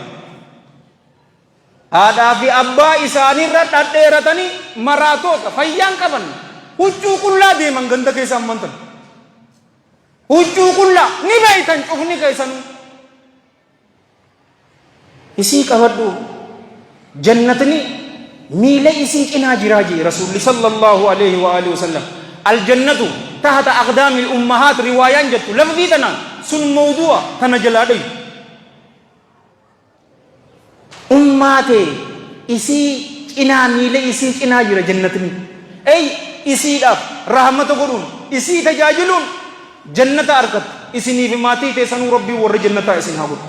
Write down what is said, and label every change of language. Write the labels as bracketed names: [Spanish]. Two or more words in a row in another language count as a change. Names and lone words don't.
[Oromo] Haadhaa fi abbaa isaanirra dhadheeratanii maraatoota fayyaan qaban huccuu qullaa deeman ganda keessa ammantan. Huccuu qullaa ni beeytan cufni keessanuu. Isii qabadhu jannatni miila isii cinaa jiraa jee rasuulli [Arabic] صلى الله عليه و آله وسلم. الجنة تحت أقدام الأمهات [Oromo] riwaayaan jettu lafdii tanaan sun mawdu'a tana jalaa dhayu. Ummaatee isii cinaa miila isii cinaa jira jannatni. Isiidhaaf rahmata godhuun isii tajaajiluun jannata argatu isinii fi maatii teessanuu rabbii warra jannataa isin haa godhu.